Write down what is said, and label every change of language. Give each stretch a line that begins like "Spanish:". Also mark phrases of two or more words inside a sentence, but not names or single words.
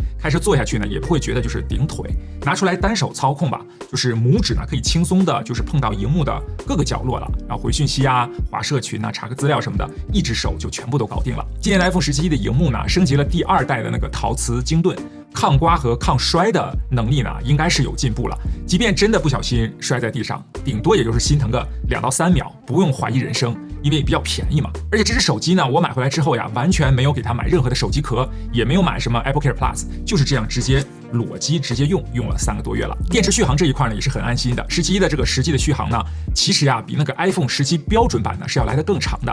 Chinese: 開車坐下去呢，也不會覺得就是頂腿。拿出來單手操控吧，就是拇指呢可以輕鬆的，就是碰到熒幕的各個角落了。然後回訊息啊、滑社群啊、查個資料什麼的，一只手就全部都搞定了。今年的 iPhone 17的熒幕呢，升級了第2代的那個陶瓷晶盾，抗刮和抗摔的能力呢，應該是有進步了。即便真的不小心摔在地上，頂多也就是心疼個2到3秒，不用懷疑人生。因為比較便宜嘛，而且這只手機呢，我買回來之後呀，完全沒有給它買任何的手機殼，也沒有買什麼 AppleCare Plus，就是這樣直接裸機直接用了3個多月了。電池續航這一塊呢也是很安心的，17的這個實際的續航呢，其實呀比那個 iPhone 17標準版呢是要來得更長的。